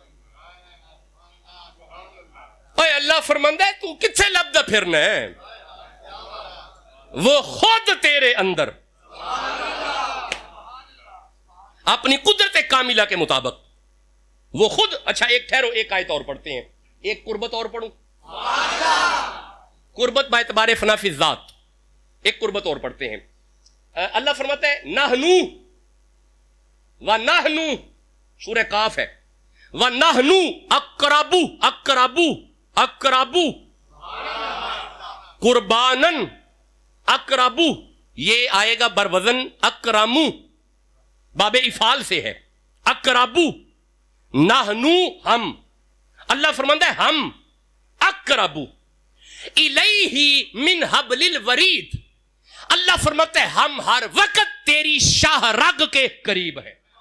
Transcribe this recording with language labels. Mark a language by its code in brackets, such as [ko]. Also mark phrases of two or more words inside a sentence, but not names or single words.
[ur] اے اللہ فرماندا ہے تو کتنے لبدا پھرنا ہے، وہ خود تیرے اندر اپنی قدرت کاملہ کے مطابق وہ خود. اچھا ایک ٹھہرو، ایک آیت اور پڑھتے ہیں، ایک قربت اور پڑھوں، قربت با اعتبار فنا فی الذات، ایک قربت اور پڑھتے ہیں. اللہ فرماتا ہے [ar] نحنو ونحنو، [ur] سورہ قاف ہے، [ar] ونحنو اقربو اقربو اقربو [ur] قربانن، اقربو یہ آئے گا بروزن اکرمو، باب افعال سے ہے، اقربو، نحنو ہم، اللہ فرماتا ہے ہم، [ar] اقربو الیہ من حبل الورید، [ur] اللہ فرماتا ہے ہم ہر وقت تیری شاہ رگ کے قریب ہیں.